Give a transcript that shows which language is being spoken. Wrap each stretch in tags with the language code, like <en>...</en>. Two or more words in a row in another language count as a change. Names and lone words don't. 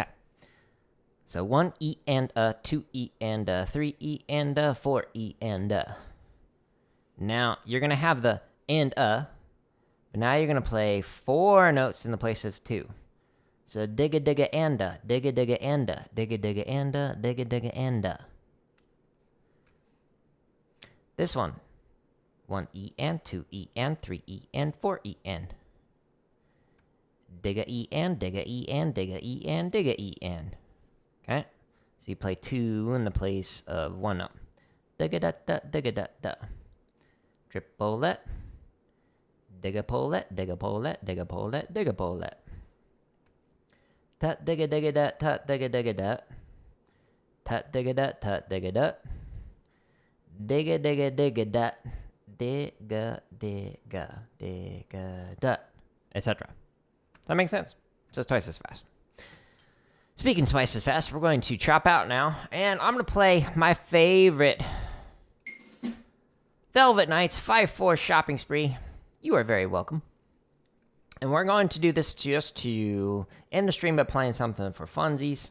<en>So 1 E and a, 2 E and a, 3 E and a, 4 E and a. Now, you're going to have the and a, but now you're going to play 4 notes in the place of 2. So digga digga and a, digga digga and a, digga digga and a, digga digga and a. This one. 1 E and 2 E and 3 E and 4 E and. Digga E and digga E and digga E and digga E and. Okay? So you play 2 in the place of 1 note. Digga da da digga da da. Triplet. Digga polet, digga polet, digga polet, digga polet. Tut digga digga da, tut digga digga da. Tut digga da, tut digga da. Digga digga digga da. Digga, digga, digga, da, etc. That makes sense. Just twice as fast. Speaking twice as fast, we're going to chop out now, and I'm going to play my favorite Velvet Knights 5/4 shopping spree. You are very welcome. And we're going to do this just to end the stream by playing something for funsies.</en>